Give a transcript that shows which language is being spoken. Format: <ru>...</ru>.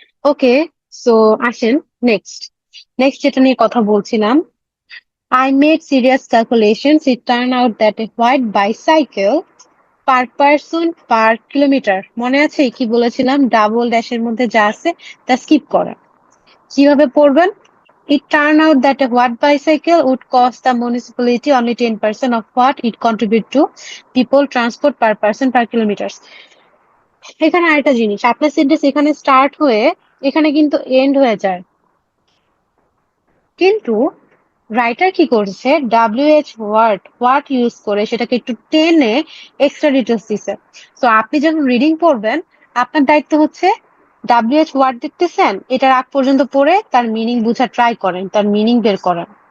<bn>ওকে, so আসেন next. Next যেটা নিয়ে কথা বলছিলাম,</bn> <en>I made serious calculations. It turned out that a white bicycle per person per kilometre,</en> <bn>মনে আছে কি বলেছিলাম, ডাবল ড্যাশের মধ্যে যা আছে তা স্কিপ করা। কিভাবে পড়বেন?</bn> <en>It turned out that a white bicycle would cost the municipality only 10% of what it contribute to people transport per person per kilometers.</en> <bn>এখানে আরেকটা জিনিস, আপনার সেন্টেন্স এখানে স্টার্ট হয়ে এখানে কিন্তু এন্ড হয়ে যায়, কিন্তু রাইটার কি করছে, WH হোয়াট ইউজ করে সেটাকে একটু টেনে এক্সট্রা ডিটেলস দিছে। তো আপনি যখন রিডিং পড়বেন, আপনার দায়িত্ব হচ্ছে WH ওয়ার্ড দেখতেছেন, এটার আগ পর্যন্ত পড়ে তার মিনিং বোঝা ট্রাই করেন, তার মিনিং বের করেন।</bn>